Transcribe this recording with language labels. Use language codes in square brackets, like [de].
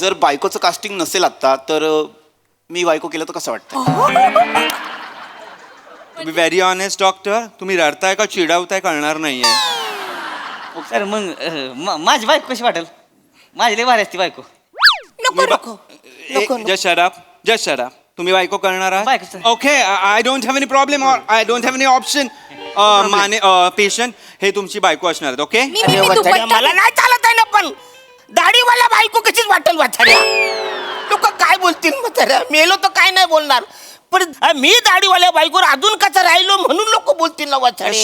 [mr] जर बायकोचं कास्टिंग नसेल आता तर मी बायको केलं तर कसं वाटतं? [en] Be very honest doctor. [mr] तुम्ही रडताय का चिडावताय कळणार नाहीये. सर मग माझी बायको कशी वाटेल? माझी लय भारी असते बायको. नको नको नको [en] Just shut up. [mr] तुम्ही बायको करणार आहात? बायकोचं. [en] okay I don't have any problem [hi] और [en] I don't have any option. [mr] Mane patient हे तुमची बायको असणार आहेत. [en] okay [mr] मी अरे वाचाड्या, दुपट्टा. मला नाही चालत आहे ना. पण दाढीवाला बायको कशीच वाटेल वाचाड्या. लोक काय बोलतील म्हाताऱ्या? मेलो तर काय नाही बोलणार, पण मी दाढीवाल्या बायकोवर अजून कसं राहिलो म्हणून लोक बोलतील ना वाचाडे.